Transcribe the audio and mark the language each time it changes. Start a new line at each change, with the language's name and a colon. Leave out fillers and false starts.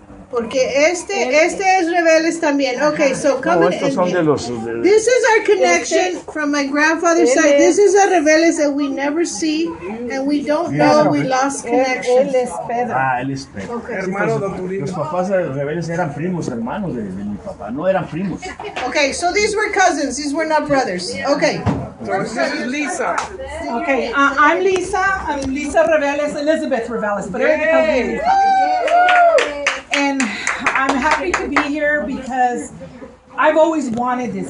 Spanish: Porque este es Reveles también.
English: Okay, so
Spanish: No, come estos son de los...
English: This is our connection from my grandfather's side. This is a Reveles that we never see, and we don't know we lost connection.
Spanish: Él es Pedro. Él es Pedro. Hermano de Toribio. Los papás de Reveles eran primos, hermanos de mi papá, no eran primos.
English: Okay, so these were cousins. These were not brothers. Okay. So this is Lisa. Okay, I'm Lisa. I'm Lisa Reveles, Elizabeth Reveles, but everybody calls me Lisa. And I'm happy to be here because I've always wanted this.